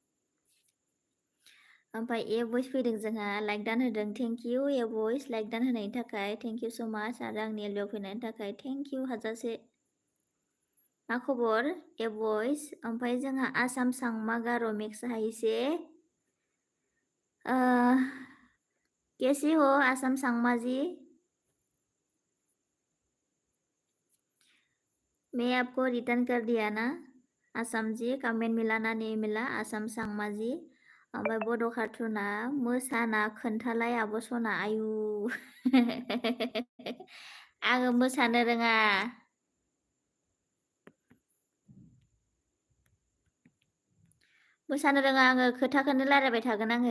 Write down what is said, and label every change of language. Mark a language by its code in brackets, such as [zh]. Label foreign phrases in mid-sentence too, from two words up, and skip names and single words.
[brx] ओमफ्राय ए भइस फैदों जोंहा लाइक दान होदों [en] thank you [brx] ए भइस लाइक दान होनायनि थाखाय [en] thank you so much [brx] आरो आंनि एलबियाव फैनायनि थाखाय [en] thank you [brx] हाजासे। मा खबर ए भइस ओमफ्राय जोंहा आसाम सांमा गार' मिक्स हाइसे [hi] कैसी हो [brx] आसाम सांमा जी? [hi] मैं आपको रिटर्न कर दिया ना आसाम जी कमेन्ट मिला ना नहीं मिला आसाम सांमा जी। [brx] ओमफ्राय बड' कार्टुना मोसाना खोन्थालाय आब' सना आयु। आङो मोसानो रोङा। मोसानो रोङा आङो खोथाखौनो रायलायबाय थागोन आङो।